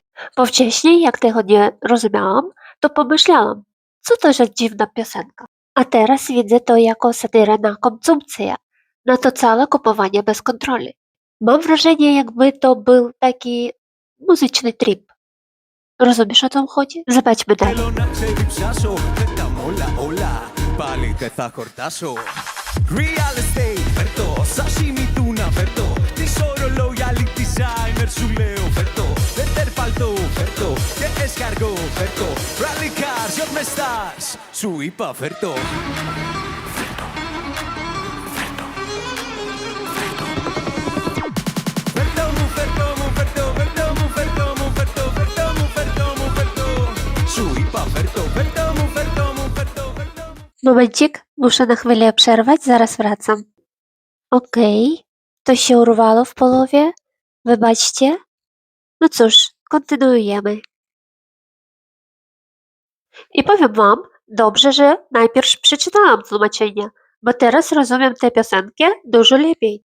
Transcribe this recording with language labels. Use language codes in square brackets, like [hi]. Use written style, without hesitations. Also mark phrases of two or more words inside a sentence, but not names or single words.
[pl] Bo wcześniej, jak tego nie rozumiałam, to pomyślałam, co to za dziwna piosenka. A teraz widzę to jako satyrę na konsumpcję, na to całe kupowanie bez kontroli. Mam wrażenie, jakby to był taki muzyczny trip. Rozumiesz, o co chodzi? Zobaczmy dalej. [el] θέλω να ξεδιψάσω. Πέτα μ' όλα, όλα, πάλι δεν θα χορτάσω. [en] Real estate, [el] φέρτο, [en] sashimi tuna, [el] φέρτο. Χτίσω ρολόγια, [en] lead designer, [el] σου λέω φέρτο. Leather παλτό, φέρτο, και escargot, φέρτο. [en] Rally cars, yacht [el] με stars, σου είπα φέρτο. Φέρτο μου, φέρτο μου, φέρτο, φέρτο μου, φέρτο μου, φέρτο, φέρτο μου, φέρτο μου, φέρτο. Σου είπα φέρτο, φέρτο μου, φέρτο μου, φέρτο, φέρτο μου. [pl] Momencik, muszę na chwilę przerwać, zaraz wracam. Okej, to się urwało w połowie, wybaczcie. No cóż, kontynuujemy. I powiem wam, dobrze, że najpierw przeczytałam tłumaczenie, bo teraz rozumiem tę piosenkę dużo lepiej.